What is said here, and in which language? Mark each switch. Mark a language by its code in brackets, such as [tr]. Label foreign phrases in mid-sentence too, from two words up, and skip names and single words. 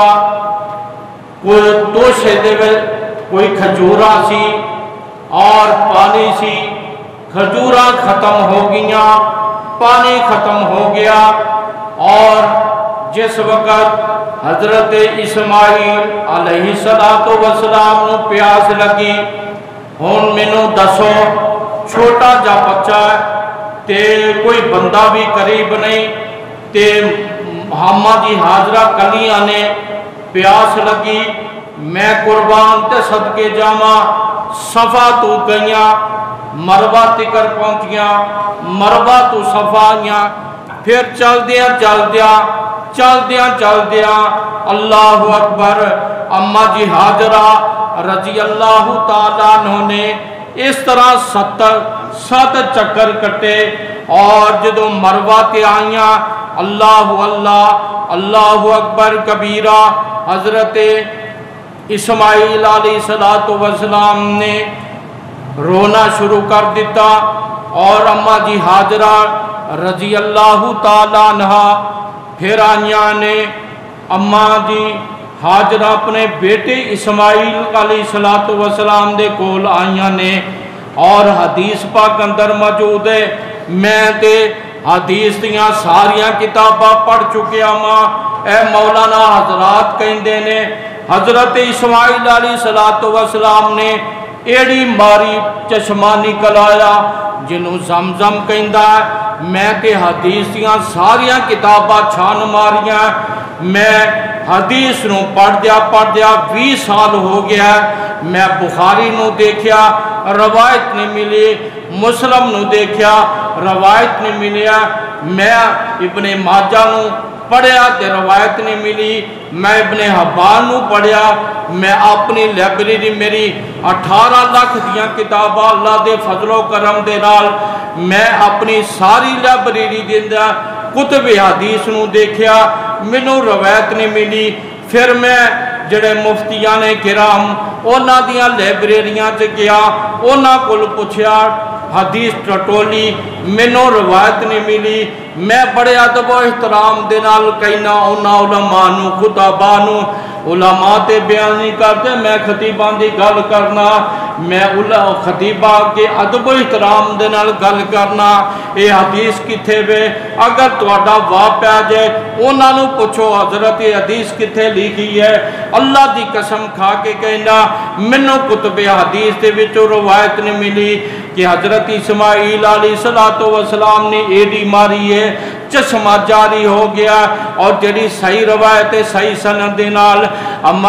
[pa] کوئی توشے دے کوئی کھجورا سی اور پانی سی، کھجورا ختم ہو گیا، پانی ختم ہو گیا، اور جس وقت حضرت اسماعیل [ar] علیہ السلام [pa] نو پیاس لگی، ہون مینو دسو چھوٹا جا بچہ ہے تے کوئی بندہ بھی قریب نہیں، تے اما جی حاجرہ کلیاں نے پیاس لگی، میں قربان تے صدقے جاواں، صفا تو گئیاں، مروہ تکر پہنچیاں، مروہ تو صفا آئیاں، پھر چل دیا [ar] اللہ اکبر، [pa] اما جی حاجرہ [ar] رضی اللہ تعالیٰ عنہ [pa] نے اس طرح 7 چکر کٹے، اور جدو مروہ تے آئیاں [ar] اللہ اکبر کبیرہ، [pa] حضرت اسماعیل [ar] علیہ السلام [pa] نے رونا شروع کر دیتا، اور اماں جی ہاجرہ [ar] رضی اللہ تعالیٰ عنہ [pa] پھر آئیاں نے اماں جی ہاجرہ اپنے بیٹے اسماعیل [ar] علیہ السلام [pa] دے کول آئیاں نے، اور حدیث پاک اندر موجود ہے، میں تے حدیث دیاں ساریاں کتاباں پڑھ چکیا ماں، اے مولانا حضرات کہندے نے حضرت اسماعیل [ar] علیہ السلام [pa] نے ایڑی ماری چشمہ نکل آیا جنہوں زمزم کہندا ہے، میں تے حدیث دیاں ساریاں کتاباں چھان ماریاں، میں حدیث نو پڑھ دیا 20 سال ہو گیا، میں بخاری نو دیکھیا روایت نہیں ملی، مسلم نو دیکھیا روایت نہیں ملیا، میں ابن ماجہ نو پڑھیا تے روایت نہیں ملی، میں ابن حبان نو پڑھیا، میں اپنی لائبریری میری 18 لاکھ دیاں کتاباں اللہ دے فضل و کرم دے نال میں اپنی ساری لائبریری دیندہ کتب حدیث نو دیکھیا، منو روایت نہیں ملی، پھر میں جڑے مفتیان کرام اونا دیاں لائبریریاں سے گیا، اونا کل پوچھیا حدیث ٹٹولی، منو روایت نہیں ملی، میں بڑے ادب و احترام دے نال کہنا اونا علماء نو خطاباں نو، علماء تے بیان نہیں کرتے، میں خطیبان دی گل کرنا، میں خطیبہ کے ادب و احترام دے نال گل کرنا، اے حدیث کتھے وے، اگر تواڈا واہ پیا جائے اونا نو پوچھو حضرت حدیث کتھے لکھی ہے، اللہ دی قسم کھا کے کہنا منو کتب حدیث دے وچوں روایت نہیں ملی کہ حضرت اسماعیل [ar] علیہ السلام [pa] نے ایڈی ماری ہے، چشمہ جاری ہو گیا، اور جڑی صحیح روایت صحیح سند دے نال اماں